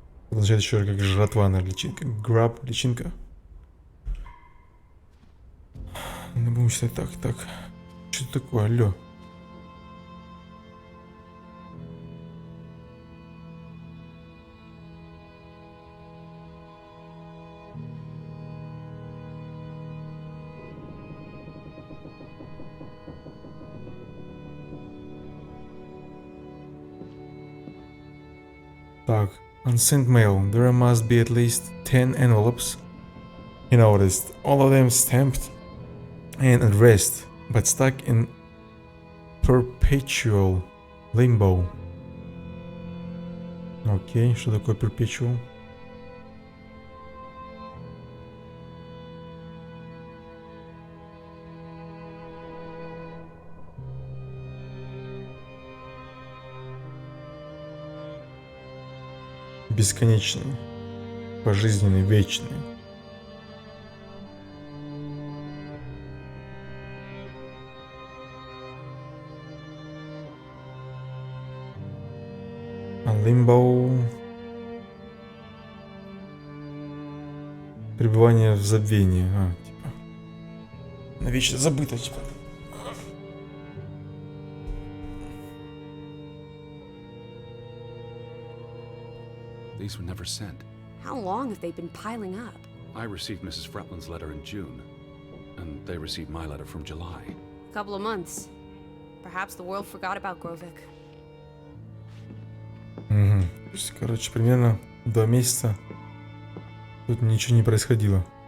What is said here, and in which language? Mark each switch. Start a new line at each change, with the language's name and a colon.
Russian: Означает еще как жратва на личинка. Grab личинка. Не будем читать так, так. Что такое, алло?
English: Так, unsent mail. There must be at least 10 envelopes. He noticed, all of them stamped and addressed, but stuck in perpetual limbo.
Russian: Окей, что такое perpetual? Бесконечный, пожизненный, вечный.
English: Limbo.
Russian: Пребывание в забвении. Типа. Навечно забыто, типа.
English: These were never sent. How long have they been piling up? I received Mrs. Fretland's letter in June, and they received my letter from July. A couple of months. Perhaps the world forgot about Grovik.
Russian: Угу. То есть, короче, примерно 2 месяца тут ничего не происходило.